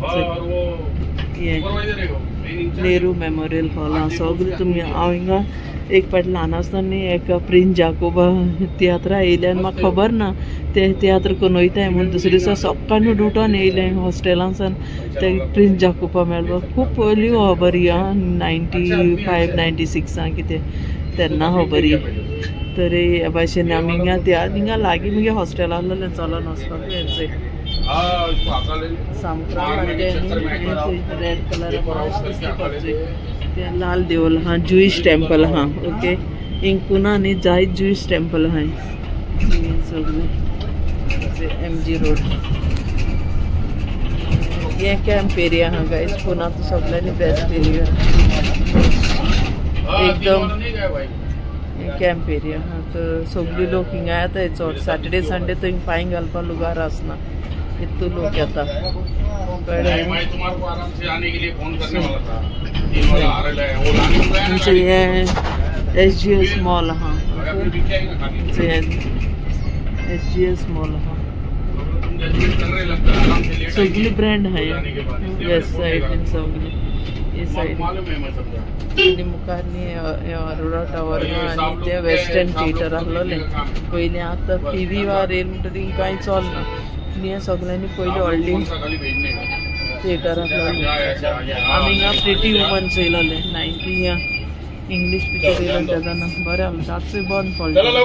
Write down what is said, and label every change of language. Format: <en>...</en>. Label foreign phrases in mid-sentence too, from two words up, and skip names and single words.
<kok>नेहरू मेमोरियल हॉल आहा सगळें तुमी हांव हिंगा एक फावट ल्हान आसतना एका प्रिन्स जाकोबा तियात्रा येयले आनी म्हाका खबर ना ते तियात्र करून वयताय म्हूण दुसरे दिसा सकाळीं उठोन येयले हॉस्टेलांसान ते प्रिन्स जाकोबा मेळ्ळो खूब पयलीं खबर ही आं 95 96 कितें तेन्ना खबर ही तर हे भाशेन आमी हिंगा लागीं मगे हॉस्टेल आहलें चलोन वचपाक हेंचें</kok> <en>red colour</en> <kok>ते लाल देवूळ हाँ</kok> <en>Jewish temple</en> <kok>हाँ ओके हिंग पुना न्ही जायत</kok> <en>Jewish temple</en> <kok>आहाय सगळे MG रोड ये</kok> <en>camp area</en> <kok>हाँ गायज पुनाचो सगळ्यांनी</kok> <en>best area</en> <kok>एकदम</kok> <en>camp area</en> <kok>हाँ तर सगळी लोक हिंगा येताय चड</kok> <en>Saturday Sunday</en> <kok>तो हिंग पांय घालपाक लुगार आसना इतू लोक येता SGS मॉल हाँ SGS मॉल हाँ सगळी ब्रँड आहाय</kok> <en>west side</en> <kok>सगळी ये सायड आनी मुखार न्ही अरोरा टावर आनी ते वेस्टर्न थिएटर आहलोलें पयलीं आतां PV वा रेल म्हणटरी कांय चलना न्ही सगळ्यांनी पयलीं व्हडली थिएटर आहलोलें आमी हिंगा प्रिटी वुमन चयलोलें 90 या</kok> <en>English picture</en> <kok>येयलो तेन्ना बरें आहलें ताचोय बंद पडलो</kok>